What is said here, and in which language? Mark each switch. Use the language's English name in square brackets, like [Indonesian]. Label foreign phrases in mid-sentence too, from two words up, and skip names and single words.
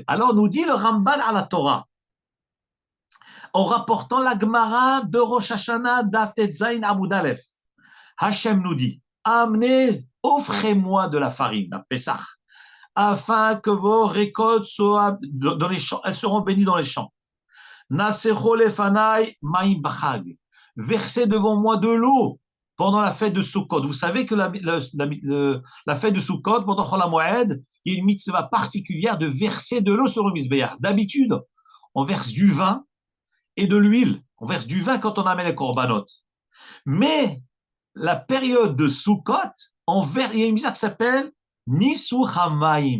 [French] Alors nous dit le Ramban à la Torah, en rapportant la Gemara de Rosh Hashanah d' [Hebrew] דף ט"ז עמוד א, [French] Hachem nous dit, amenez, offrez-moi de la farine, à Pessah, afin que vos récoltes soient dans les champs, elles seront bénies dans les champs. [Hebrew] נסכו לפני מים בחג, [French] versez devant moi de l'eau pendant la fête de Sukkot. Vous savez que la fête de Sukkot, pendant Chol HaMoed, il y a une mitzvah particulière de verser de l'eau sur le Mizbeach. D'habitude, on verse du vin et de l'huile. On verse du vin quand on amène les korbanot. Mais la période de Sukkot, il y a une mitzvah qui s'appelle [Hebrew] ניסוך המים.